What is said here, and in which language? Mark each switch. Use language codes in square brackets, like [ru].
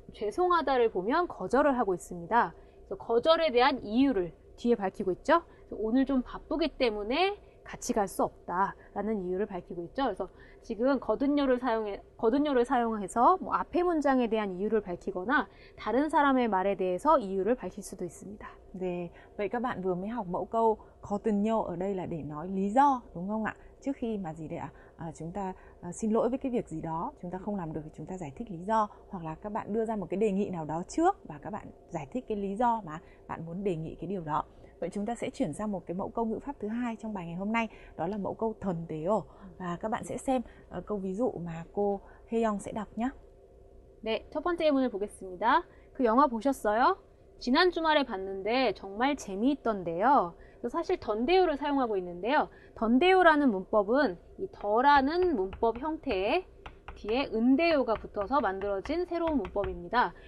[ko] 죄송하다를 보면 거절을 하고 있습니다. 그래서 거절에 대한 이유를 뒤에 밝히고 있죠. 오늘 좀 바쁘기 때문에 같이 갈 수 없다라는 이유를 밝히고 있죠. 그래서 지금 거든요를 사용해서 뭐 앞의 문장에 대한 이유를 밝히거나 다른 사람의 말에 대해서 이유를 밝힐 수도 있습니다. [vi] 네, vậy các bạn vừa mới học mẫu câu 거든요 ở đây là để nói lý do, đúng không ạ? Trước khi mà gì đấy ạ? Chúng ta xin lỗi với cái việc gì đó, chúng ta không làm được thì chúng ta giải thích lý do, hoặc là các bạn đưa ra một cái đề nghị nào đó trước và các bạn giải thích cái lý do mà bạn muốn đề nghị cái điều đó. Vậy chúng ta sẽ chuyển sang một cái mẫu câu ngữ pháp thứ hai trong bài ngày hôm nay, đó là mẫu câu 던데요. Và các bạn sẽ xem câu ví dụ mà cô Haeyoung sẽ đọc nhé. [ko] 네, 첫 번째 예문을 보겠습니다. 그 영화 보셨어요? 지난 주말에 봤는데 정말 재미있던데요. 사실 던데요를 사용하고 있는데요. 던데요라는 문법은 이 더라는 문법 형태에 뒤에 은데요가 붙어서 만들어진 새로운 문법입니다.